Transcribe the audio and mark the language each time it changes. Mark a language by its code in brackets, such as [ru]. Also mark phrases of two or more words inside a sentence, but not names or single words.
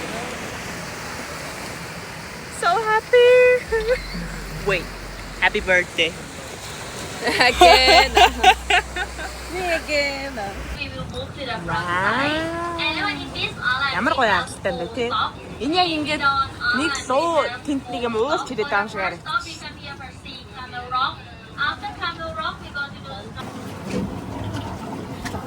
[en] So happy! Wait, happy birthday. Again. Me again. We will move to the front side. And when it is all like [mn] Ямар гоё амттай юм бэ те. Энэ яг ингээд нэг суу тент нэг юм уурч ирээд байгаа юм шиг харагдав. [en] stop, you come here for seeing Camel Rock. After Camel Rock, we're going to do